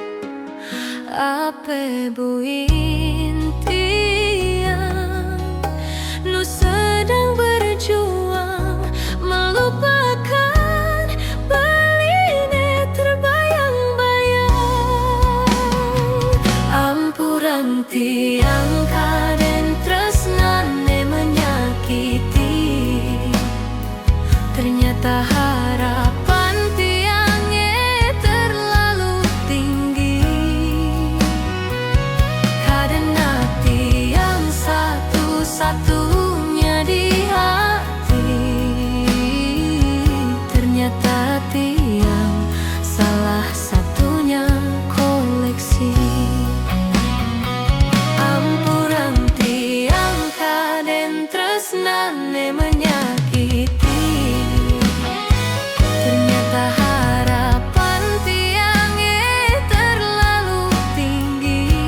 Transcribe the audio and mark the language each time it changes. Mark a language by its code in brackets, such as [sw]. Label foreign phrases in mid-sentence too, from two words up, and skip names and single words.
[ban] Ape buin tiang nu [id] sedang berjuang melupakan [ban] beline terbayang-bayang. Ampuran tiang kaden tresnane menyakiti, [id] ternyata harapan tiangnya terlalu tinggi. Karena tiang satu-satunya di hati, ternyata tiang salah satunya koleksi. [ban] Ampuran tiang kaden tresnane menyakiti, [id] ternyata harapan tiangnya terlalu tinggi.